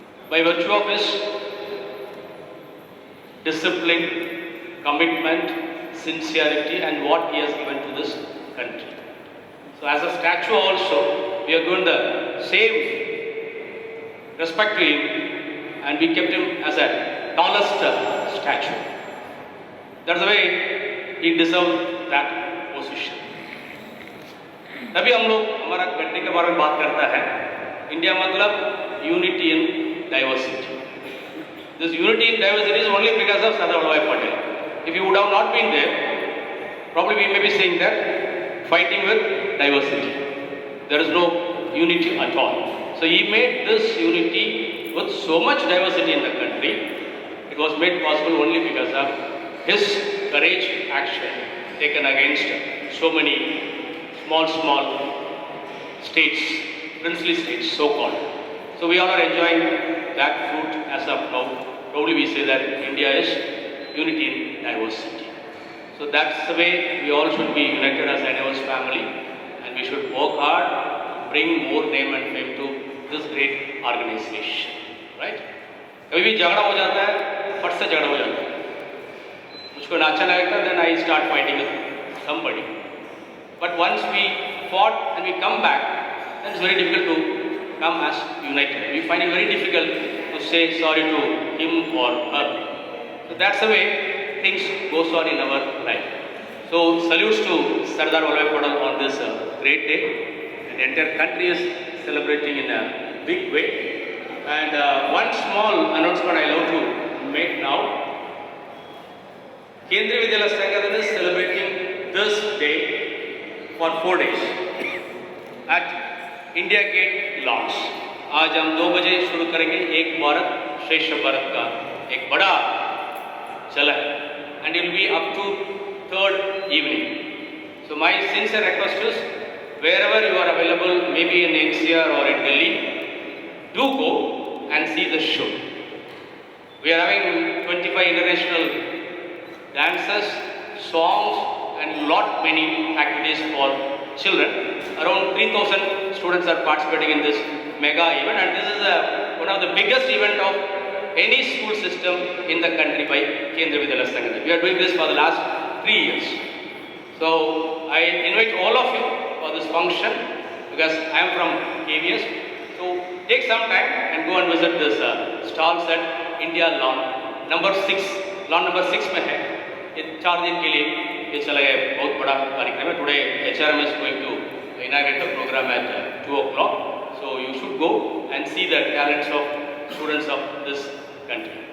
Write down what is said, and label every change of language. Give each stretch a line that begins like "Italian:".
English: By virtue of his discipline, commitment, sincerity, and what he has given to this country. So as a statue also, we are given the same respect to him, and we kept him as a tallest statue. That's the way he deserved that position.
Hindi: तभी हम लोग हमारा country के बारे में बात करता है. इंडिया मतलब unity in diversity.
English: This unity in diversity is only because of Sardar Vallabhbhai Patel. If he would have not been there, probably we may be saying that fighting with diversity. There is no unity at all. So he made this unity with so much diversity in the country. It was made possible only because of his courage action taken against so many small states, princely states so-called. So we all are enjoying that fruit as of now. Probably we say that India is unity in diversity. So that's the way we all should be united as NIOS family, and we should work hard to bring more name and fame to this great organization, right?
Hindi: कभी भी झगड़ा हो जाता है, फट से झगड़ा हो जाता है. मुझको ना अच्छा लगता है,
English: then I start fighting with somebody. But once we fought and we come back, then it's very difficult to come as united. We find it very difficult to say sorry to him or her. So that's the way things goes on in our life. So salutes to Sardar Vallabhbhai Patel on this great day. And the entire country is celebrating in a big way. And one small announcement I love to make now. Kendriya Vidyalaya Sangha is celebrating this day for 4 days at India Gate Lodge.
Hindi: आज हम 2 बजे शुरू करेंगे एक भारत श्रेष्ठ भारत का एक बड़ा चलन,
English: and it will be up to 3rd evening. So my sincere request is, wherever you are available, maybe in NCR or in Delhi, do go and see the show. We are having 25 international dances, songs, and lot many activities for children. Around 3,000 students are participating in this mega event, and this is one of the biggest event of any school system in the country by Kendriya Vidyalaya Sangha. We are doing this for the last 3 years. So I invite all of you for this function, because I am from KVS. So take some time and go and visit this stalls at India Lawn number 6. Lawn number 6
Hindi: में है. ये 4 दिन के लिए ये चला है, बहुत बड़ा कार्यक्रम है.
English: Today HRM is going to inaugurate the program at 2 o'clock. So you should go and see the talents of students of this country.